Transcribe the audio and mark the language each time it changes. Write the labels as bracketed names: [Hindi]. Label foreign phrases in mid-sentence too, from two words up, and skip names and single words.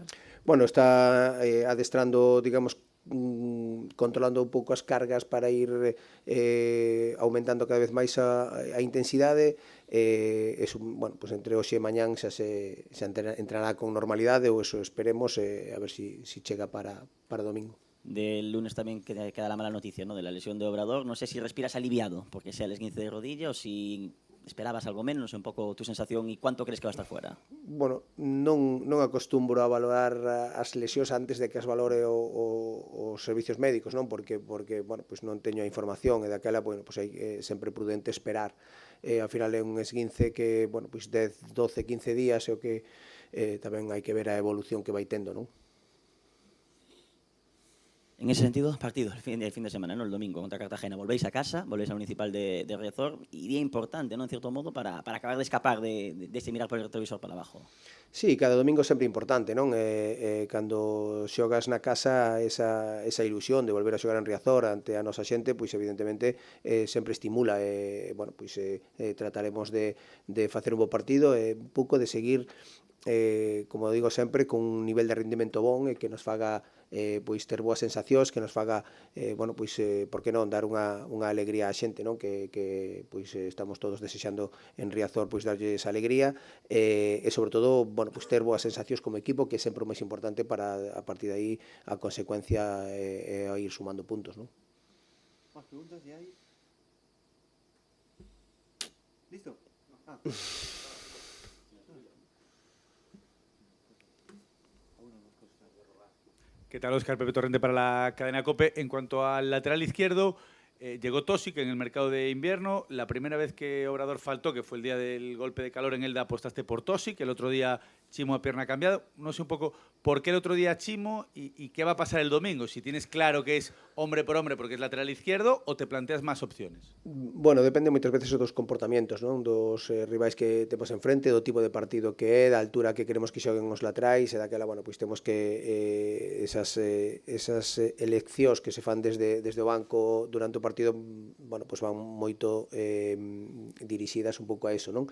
[Galician] Bueno, está adestrando, digamos, controlando un pouco as cargas para ir aumentando cada vez máis a intensidade. Bueno, pues entre hoxe e mañán xa entrará con normalidade, ou eso esperemos, a ver si chega para domingo. [Spanish] Del lunes también queda la mala noticia, ¿no? De la lesión de Obrador. No sé si respiras aliviado porque sea el esguince de rodilla o si esperabas algo menos, un pouco tu sensación e cuánto crees que va a estar fuera? [Galician] Bueno, non acostumbro a valorar as lesións antes de que as valore os servicios médicos, non? Porque bueno, pues non teño a información e daquela, bueno, pues hai sempre prudente esperar. Ao final é un esguince que, bueno, pues 10, 12, 15 días é o que tamén hai que ver a evolución que vai tendo, non? [Spanish] En ese sentido, partido el fin de semana, ¿no? El domingo contra Cartagena. Volvéis a casa, volvéis al Municipal de Riazor, y día importante, ¿no? En cierto modo, para acabar de escapar de ese mirar por el retrovisor para abajo. [Galician] Sí, cada domingo sempre importante, non? Cando xogas na casa, esa ilusión de volver a xogar en Riazor ante a nosa xente, pois evidentemente sempre estimula. Bueno, pois trataremos de facer un bo partido, un pouco de seguir, como digo sempre, con un nivel de rendimento bon e que nos faga pois ter boas sensacións, que nos faga, bueno, pois, por que non, dar unha alegría á xente, non? Que pois estamos todos desexando en Riazor pois darlle esa alegría, e sobre todo, bueno, pois ter boas sensacións como equipo, que é sempre o máis importante para a partir de aí a consecuencia é ir sumando puntos, non? [Spanish] Más preguntas de ahí. ¿Listo? Ah. ¿Qué tal, Óscar? Pepe Torrente para la cadena COPE. En cuanto al lateral izquierdo, llegó Tosic en el mercado de invierno. La primera vez que Obrador faltó, que fue el día del golpe de calor en Elda, apostaste por Tosic. El otro día Chimo a pierna cambiada. No sé un poco por qué el otro día Chimo y qué va a pasar el domingo. Si tienes claro que es hombre por hombre porque es lateral izquierdo o te planteas más opciones. [Galician] Bueno, depende moitas veces dos comportamentos, non? Dos rivais que temos enfrente, do tipo de partido que é, da altura que queremos que xoguen os laterais, e daquela, bueno, pois temos que esas eleccións que se fan desde o banco durante o partido, bueno, pois van moito dirixidas un pouco a eso, non?